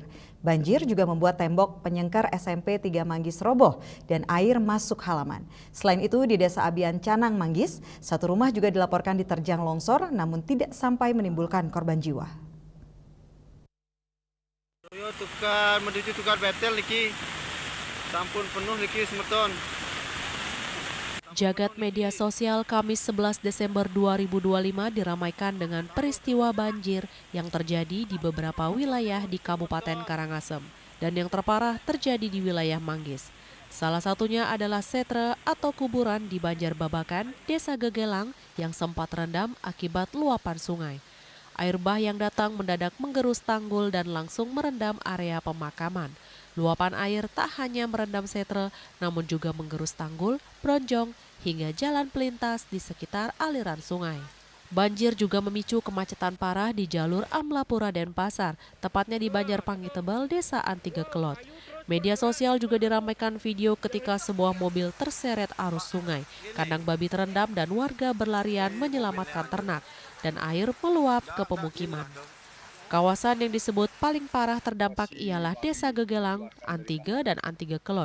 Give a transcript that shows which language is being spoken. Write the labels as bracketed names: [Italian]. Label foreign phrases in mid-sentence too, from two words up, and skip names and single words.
[Indonesian] Banjir juga membuat tembok penyengkar SMP 3 Manggis roboh dan air masuk halaman. Selain itu di Desa Abian Canang Manggis, satu rumah juga dilaporkan diterjang longsor namun tidak sampai menimbulkan korban jiwa. [Balinese] Yo tukar betel niki. Sampun penuh niki semeton. [Indonesian] Jagat media sosial Kamis 11 Desember 2025 diramaikan dengan peristiwa banjir yang terjadi di beberapa wilayah di Kabupaten Karangasem dan yang terparah terjadi di wilayah Manggis. Salah satunya adalah setre atau kuburan di Banjarbabakan, Desa Gegelang yang sempat rendam akibat luapan sungai. Air bah yang datang mendadak menggerus tanggul dan langsung merendam area pemakaman. Luapan air tak hanya merendam setre, namun juga menggerus tanggul, bronjong, hingga jalan pelintas di sekitar aliran sungai. Banjir juga memicu kemacetan parah di jalur Amlapura Denpasar, tepatnya di Banjarpangi Tebal, Desa Antiga Kelot. Media sosial juga diramaikan video ketika sebuah mobil terseret arus sungai, kandang babi terendam dan warga berlarian menyelamatkan ternak, dan air meluap ke pemukiman. Kawasan yang disebut paling parah terdampak ialah Desa Gegelang, Antiga, dan Antiga Kelot.